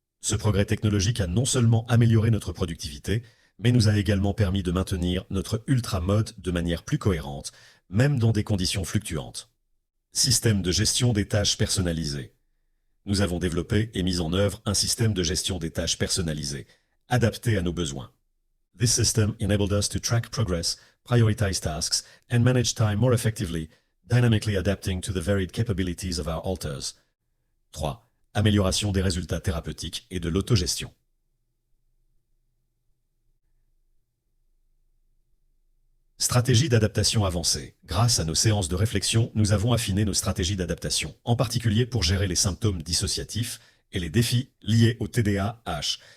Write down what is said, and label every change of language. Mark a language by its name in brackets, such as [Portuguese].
[French] Ce progrès technologique a non seulement amélioré notre productivité, mais nous a également permis de maintenir notre ultra-mode de manière plus cohérente, même dans des conditions fluctuantes. Système de gestion des tâches personnalisées. Nous avons développé et mis en œuvre un système de gestion des tâches personnalisées, adapté à nos besoins. [English] This system enabled us to track progress, prioritize tasks, and manage time more effectively, dynamically adapting to the varied capabilities of our alters. [French] 3. Amélioration des résultats thérapeutiques et de l'autogestion. Stratégie d'adaptation avancée. Grâce à nos séances de réflexion, nous avons affiné nos stratégies d'adaptation, en particulier pour gérer les symptômes dissociatifs et les défis liés au TDAH.